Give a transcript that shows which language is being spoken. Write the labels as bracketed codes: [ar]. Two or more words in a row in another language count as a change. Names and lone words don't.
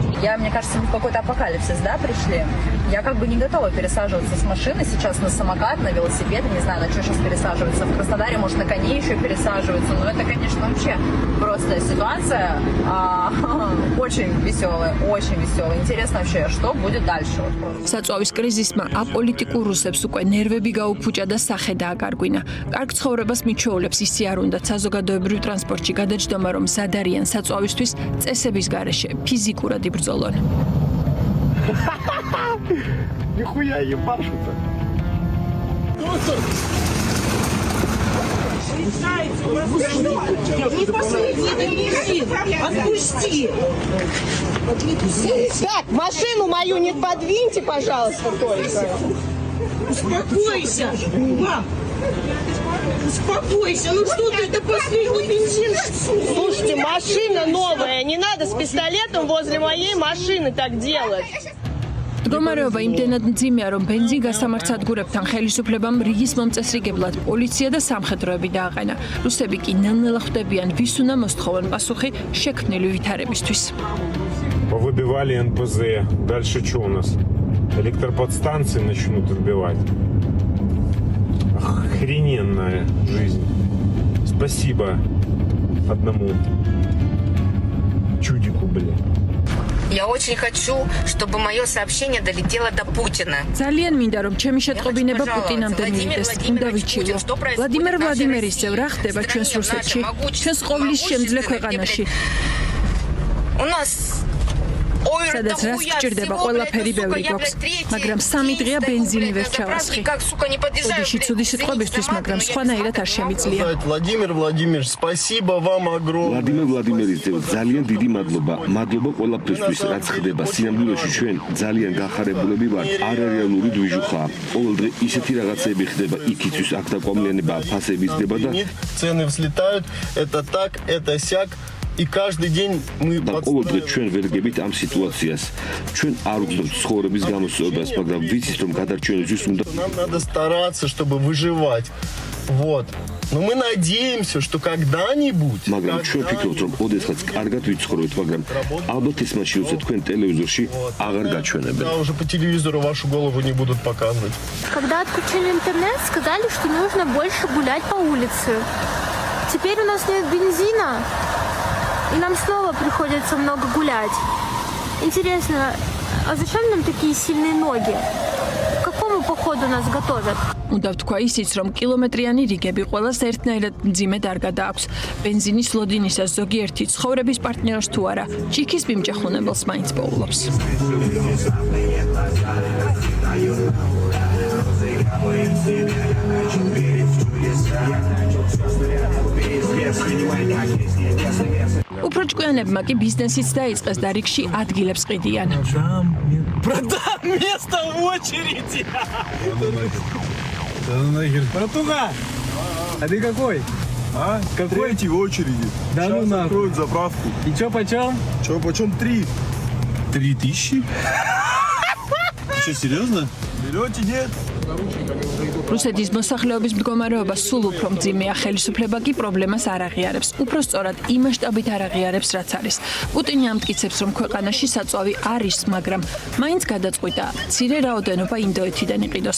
[ru] Мне кажется, мы в какой-то апокалипсис, да, пришли? Я как бы не готова пересаживаться с машины сейчас на самокат, на велосипед, не знаю, на что сейчас пересаживаться. В Краснодаре, может, на коне еще пересаживаются, но это, конечно, вообще просто ситуация очень веселая, очень веселая. Интересно вообще, что будет дальше. [ka] საწვავის პარიზისმა აპოლიტიკურ რუსებს უკვე ნერვები გაუფუჭა და სახე დააკარგვინა. კარგ ცხოვრებას მიჩვეულებს ისე არ უნდათ საზოგადოებრივ ტრანსპორტში გადაჯდომა, რომ მზად არიან საწვავისთვის წესების გარეშე ფიზიკურად იბრძოლონ. [ru] Нихуя ебашут-то. Не последний бензин! Отпусти! Так, машину мою не подвиньте, пожалуйста, только. Успокойся! Мам! Успокойся! Ну что ты, это последний бензин! Слушайте, машина новая! Не надо с пистолетом возле моей машины так делать! [ka] მდგომარეობა იმდენად მძიმეა, რომ ბენზინ გასამართსადგურებთან ხელისუფლებამ რიგის მომწესრიგებლად პოლიცია და სამხედროები დააყენა. რუსები კი ნელ-ნელა ხვდებიან, ვის უნდა მოსთხოვონ пасухи შექმნილი ვითარებისთვის. [ru] Повыбивали НПЗ. Дальше что у нас? Электроподстанции начнут отбивать. Охрененная жизнь. Спасибо одному чудику, блин. Я очень хочу, чтобы мое сообщение долетело до Путина. [ka] ძალიან მინდა რომ ჩემი შეტყობინება პუტინამდე მივიდეს. უნდა ვიცილო. ვლადიმერ ვლადიმერისძე რა ხდება ჩვენს რუსეთში? ჩვენს ყოვლის შემძლე ქვეყანაში. [ru] У нас [ka] სადაც რას გჭირდება ყველაფერი ბევრი გვაქვს, მაგრამ 3 დღეა ბენზინი ვერ ჩავასხი. ოდიში ცუდი სიტყვებისთვის, მაგრამ სხვანაირად არ შემიძლია. [ru] Владимир Владимирович, спасибо вам огромное. [ka] ვლადიმერ ვლადიმერიძე, ძალიან დიდი მადლობა. მადლობა ყველაფრისთვის, რაც ხდება. სინამდვილეში ჩვენ ძალიან გახარებულები ვართ. არარეალური დვიჟუხაა. ყოველ დღე ისეთი რაღაცები ხდება, იქისთვის აქ დაკვამლიანებაა, ფასები ზრდება და [ru] цены взлетают, это так, это сяк. И каждый день мы [ka] ყოველდღე ჩვენ ვერ გებით ამ სიტუაციას. ჩვენ არ ვგზნობთ ცხოვრების გამოსწორებას, მაგრამ ვიცით რომ გადარჩენისთვის უნდა [ru] нам надо стараться, чтобы выживать. Вот. Но мы надеемся, что когда-нибудь [ka] მაგრამ ჩვენ ვფიქრობთ რომ ოდესღაც კარგად ვიცხოვროთ, მაგრამ ალბათ ის მაშინ როცა თქვენ ტელევიზორში აღარ გაჩვენებენ. [ru] Да, уже по телевизору вашу голову не будут показывать. Когда отключили интернет, сказали, что нужно больше гулять по улице. Теперь у нас нет бензина. И нам снова приходится много гулять. Интересно, а зачем нам такие сильные ноги? К какому походу нас готовят? [ka] უნდა ვთქვა ისიც, რომ კილომეტრიანი რიგები ყველას ერთნაირად მძიმედ არ გადააქვს. ბენზინის ლოდინისას ზოგიერთი ცხოვრების პარტნიორს თუ არა, ჭიქის მიმჭახუნებელს მაინც პოულობს. უფრო ჭკვიანებმა კი ბიზნესიც დაიწყეს და რიგში ადგილებს ყიდიან. [ru] Продам место в очереди! Братуха! А ты какой? А? Какой? Третий в очереди. Да Сейчас ну нахуй. закроют заправку. И чё почем? Чё, почем 3? 3000? Ты что, серьезно? Берете, нет? [ka] რუსეთის მოსახლეობის მდგომარეობა სულ უფრო მძიმეა, ხელისუფლება კი პრობლემას არ აღიარებს. უფრო სწორად, იმ მასშტაბით არ აღიარებს, რაც არის. პუტინი ამტკიცებს, რომ ქვეყანაში საწვავი არის, მაგრამ მაინც გადაწყვიტა მცირე რაოდენობა ინდოეთიდან იყიდოს.